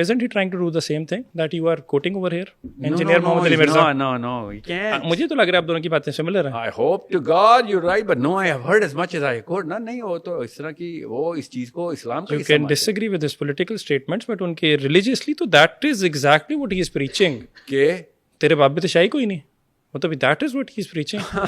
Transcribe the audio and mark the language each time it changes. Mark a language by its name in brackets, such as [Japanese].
[English] Isn't he trying to do the same thing that you are quoting over here? Engineer Muhammad Ali Mirza. No, you can't. [Urdu] مجھے تو لگ رہا ہے آپ دونوں کی باتیں سملر ہیں. [English] I hope to God you're right, but no, I have heard as much as I could. [Urdu] نہیں وہ تو اس طرح کی وہ اس چیز کو اسلام کا [English] You can disagree with his political statements, but [Urdu] ان کے religiously تو [English] that is exactly what he is preaching. [Urdu] کہ تیرے باپ بھی تو شاہی کوئی نہیں, مطلب [English] that is what he is preaching.